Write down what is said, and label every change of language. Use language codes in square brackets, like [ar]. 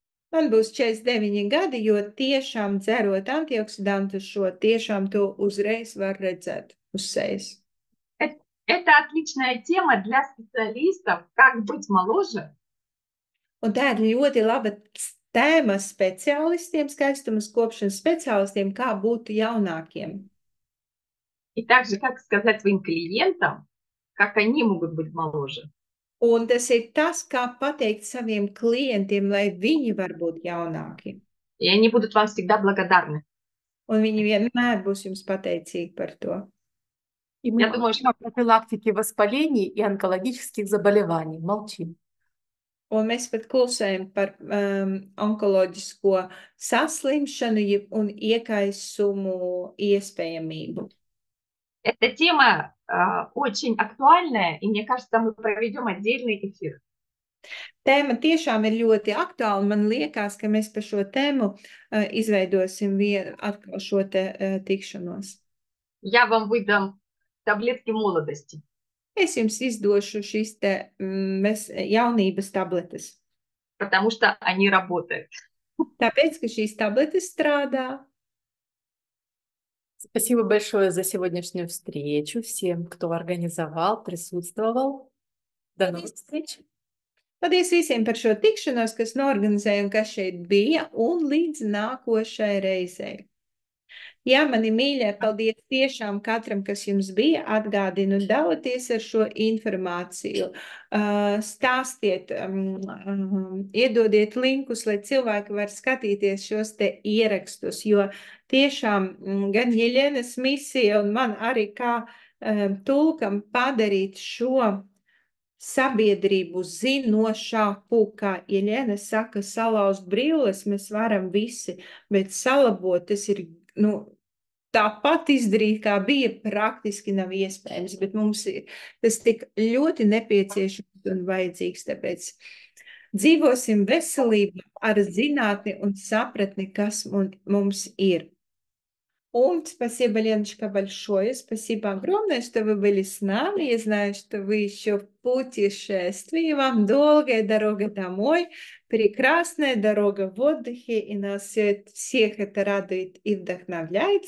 [lv] Man būs 49 gadi, jo tiešām dzerot antioksidantu šo, tiešām to uzreiz var redzēt uz sejas. [ru] Это отличная тема для специалистов, как быть моложе. [lv] Un tā ir ļoti laba tēma speciālistiem, skaistumas kopšanas speciālistiem, kā būt jaunākiem. [ru] И также, как сказать своим клиентам, как они могут быть моложе. [lv] Un tas ir tas, kā pateikt saviem klientiem, lai viņi var būt jaunāki. [ru] И они будут вам всегда благодарны. [lv] Un viņi vienmēr būs jums pateicīgi par to. [ru] И мы Я думаю, молчим о профилактике воспалений и онкологических заболеваний. Молчим. [lv] Un mēs pat klusējam par onkoloģisko saslimšanu un iekaisumu iespējamību. [ru] Эта тема очень актуальная, и мне кажется, мы проведем отдельный эфир. [lv] Tēma tiešām ir ļoti aktuāla. Man liekas, ka mēs par šo tēmu izveidosim atkal šo te tikšanos. [ru] Я вам выдам таблетки молодости. [lv] Es jums izdošu šīs te jaunības tabletes. [ru] Потому что они работают. [lv] Tāpēc, ka šīs tabletes strādā. [ru] Спасибо большое за сегодняшнюю встречу всем, кто организовал, присутствовал. До новых встреч! [lv] Paldies visiem par šo tikšanos, kas norganizēja un kas šeit bija, un līdz nākošai reizei. Jā, mani mīļie, paldies tiešām katram, kas jums bija. Atgādinu, dalieties ar šo informāciju, stāstiet, iedodiet linkus, lai cilvēki var skatīties šos te ierakstus, jo tiešām gan Jeļenas misija un man arī kā tulkam padarīt šo sabiedrību zinošāku, kā Jeļena saka, salauzt brilles mēs varam visi, bet salabot tas ir, tāpat izdarīt, kā bija, praktiski nav iespējams, bet mums ir tas tik ļoti nepieciešams un vajadzīgs, tāpēc dzīvosim veselību ar zinātni un sapratni, kas mums ir. [ru] Und спасибо, Леночка, большое. Спасибо огромное, что вы были с нами. Я знаю, что вы еще в путешествии. Вам долгая дорога домой, прекрасная дорога в отдыхе. И нас всех это радует и вдохновляет.